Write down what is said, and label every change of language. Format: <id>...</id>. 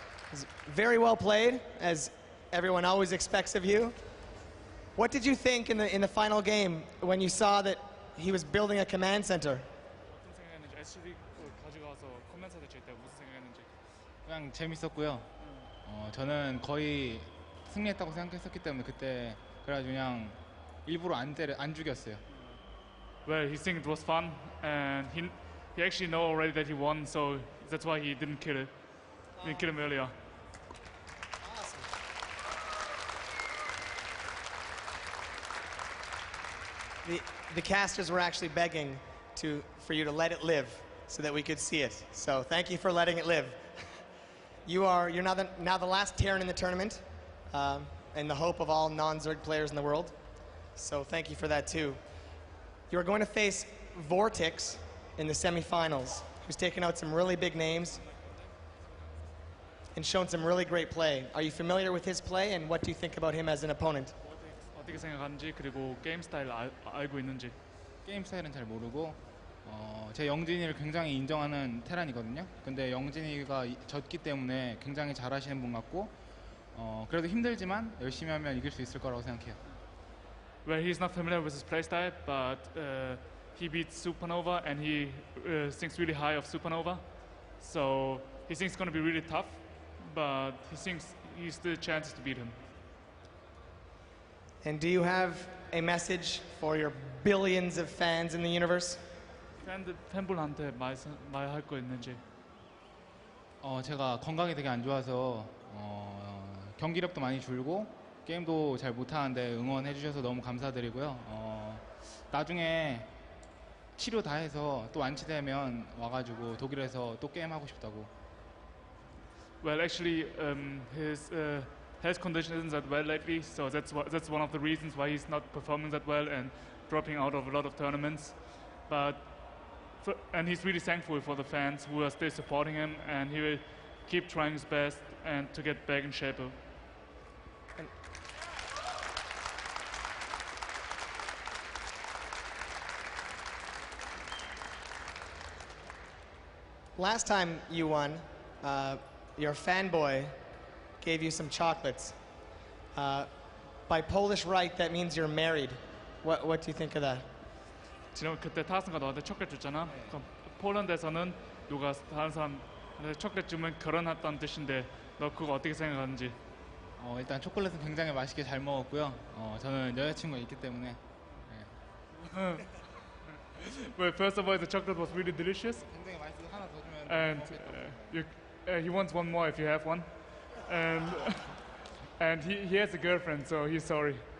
<en>was very well played, as everyone always expects of you. What did you think in the final game when you saw that he was building a command center?</en> <ko>어떤 생각했는지 SC2 가져가서 커맨서를 칠 때 무슨 생각했는지. 그냥 재밌었고요. 저는 거의 승리했다고 생각했었기 때문에 그때 그래가지고 그냥 일부러 안 죽였어요.</ko> <en>Well, he think it was fun, and he actually know already that he won, so that's why he didn't kill it. Didn't kill him earlier. Awesome. The casters were actually begging for you to let it live so that we could see it. So thank you for letting it live. You're now the last Terran in the tournament, and the hope of all non-Zerg players in the world. So thank you for that too. You're going to face Vortex in the semifinals, who's taken out some really big names and shown some really great play. Are you familiar with his play, and what do you think about him as an opponent?</en> <ko>어떻게 생각하는지 그리고 게임 스타일 알고 있는지. 게임 스타일은 잘 모르고 제 영진이를 굉장히 인정하는 테란이거든요. 근데 영진이가 졌기 때문에 굉장히 잘하시는 분 같고 그래도 힘들지만 열심히 하면 이길 수 있을 거라고 생각해요.</ko> <en>Well, he's not familiar with his playstyle, but he beats Supernova and he thinks really high of Supernova. So he thinks it's going to be really tough, but he thinks he's still chances to beat him. And do you have a message for your billions of fans in the universe?</en> <ko>팬분한테 말할 거 있는지. 제가 건강이 되게 안 좋아서 경기력도 많이 줄고 게임도 잘 못하는데 응원해 주셔서 너무 감사드리고요. 나중에 치료 다 해서 또 완치되면 와가지고 독일에서 또 게임 하고 싶다고.</ko> <en>Well, actually, his health condition isn't that well lately, so that's one of the reasons why he's not performing that well and dropping out of a lot of tournaments. And he's really thankful for the fans who are still supporting him, and he will keep trying his best and to get back in shape. Last time you won, your fanboy gave you some chocolates. By Polish rite, that means you're married. What do you think of that?</en> <ko>지금 그때 타슨가 너한테 초콜릿 줬잖아. 그럼 폴란드에서는 누가 다른 사람한테 초콜릿 주면 결혼했다는 뜻인데 너 그거 어떻게 생각하는지? 일단 초콜릿은 굉장히 맛있게 잘 먹었고요. 저는 여자친구가 있기 때문에. 네.</ko> <en>Well, first of all, the chocolate was really delicious.</en> <ko>굉장히 맛있어. 하나 더 주면.</ko> <en>And he wants one more if you have one. And he has a girlfriend, so he's sorry.</en>